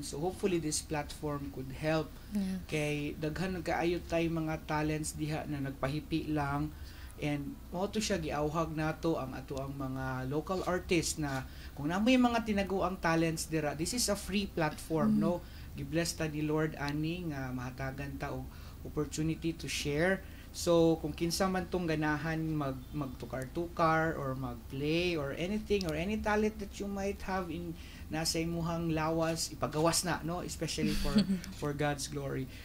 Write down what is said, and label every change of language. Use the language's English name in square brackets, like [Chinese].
[English] So hopefully this platform could help. Yeah. [Cebuano] Kay daghan kaayo tay mga talents diha na nagpahipi lang and mo to siya giawhag nato ang ato ang mga local artists na kung namoy mga tinaguang talents dira, [English] this is a free platform, [Cebuano] no? Gibless ta ni Lord ani nga mahatagan ta og [English] opportunity to share. [Cebuano] So kung kinsa man tong ganahan magtukar-tukar or magplay or anything [English] or any talent that you might have [Cebuano] in nasa imuhang lawas ipagawas na, no, [English] especially for God's glory.